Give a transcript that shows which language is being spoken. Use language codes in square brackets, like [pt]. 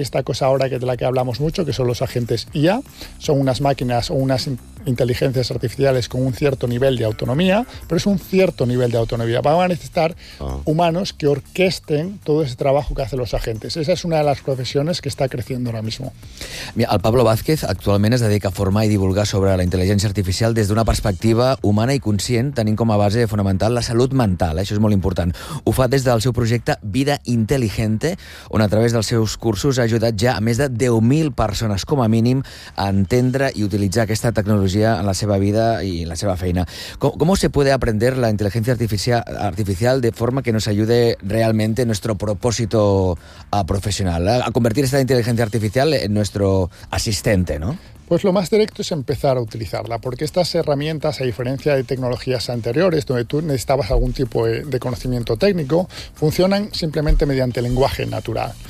[es] Y esta cosa ahora de la que hablamos mucho, que son los agentes IA, son unas máquinas o unas inteligencias artificiales con un cierto nivel de autonomía, pero es un cierto nivel de autonomía. Van a necesitar humanos que orquesten todo ese trabajo que hacen los agentes. Esa es una de las profesiones que está creciendo ahora mismo. [ca] Mira, el Pablo Vázquez actualment es dedica a formar i divulgar sobre la intel·ligència artificial des d'una perspectiva humana i conscient, tenint com a base fonamental la salut mental. Això és molt important. Ho fa des del seu projecte Vida Inteligente, on a través dels seus cursos ha ajudat ja a més de 10.000 persones, com a mínim, a entendre i utilitzar aquesta tecnologia en la seva vida y en la seva feina. [es] ¿Cómo se puede aprender la inteligencia artificial de forma que nos ayude realmente nuestro propósito profesional, a convertir esta inteligencia artificial en nuestro asistente, ¿no? Pues lo más directo es empezar a utilizarla, porque estas herramientas, a diferencia de tecnologías anteriores, donde tú necesitabas algún tipo de conocimiento técnico, funcionan simplemente mediante lenguaje natural.